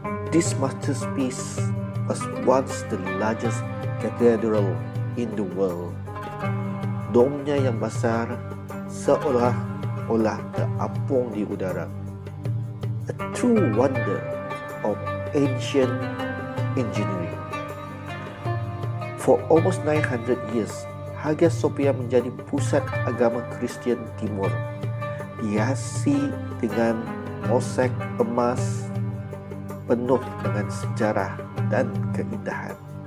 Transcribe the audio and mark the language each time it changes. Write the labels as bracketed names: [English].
[English] This masterpiece was once the largest cathedral in the world. [Malay] Domnya yang besar seolah-olah terapung di udara. [English] A true wonder of ancient engineering. For almost 900 years, [Malay] Hagia Sophia menjadi pusat agama Kristian Timur, dihiasi dengan mosaik emas penuh dengan sejarah dan keindahan.